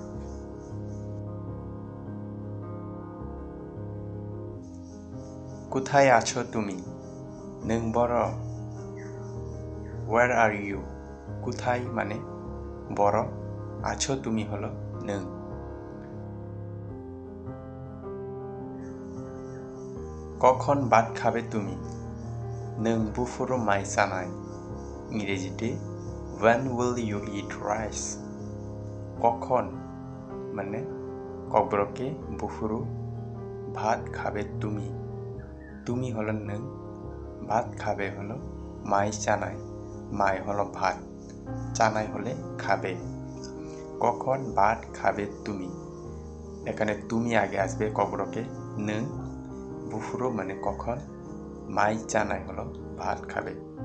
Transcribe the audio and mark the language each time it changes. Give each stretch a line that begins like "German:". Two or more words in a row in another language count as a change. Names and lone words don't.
Bangla: কোথায় আছো তুমি,
Kok Borok: নों বড়।
English: where are you.
Bangla: কোথায় মানে বড়, আছো তুমি হলো नों। কখন ভাত খাবে তুমি,
Kok Borok: नों बुफुरु माय जानाय।
Bangla: ইংরেজিতে
English: when will you eat rice
Bangla: কখন মানে ককবরকে বুফুরু ভাত খাবে তুমি তুমি হলো নং ভাত খাবে হলো
Kok Borok: মাই চানাই মাই
Bangla: হলো ভাত চানাই হলে খাবে কখন ভাত খাবে তুমি এখানে তুমি আগে আসবে ককবরকে
Kok Borok: নং বুফুরু
Bangla: মানে কখন
Kok Borok: মাই চানাই
Bangla: হলো ভাত খাবে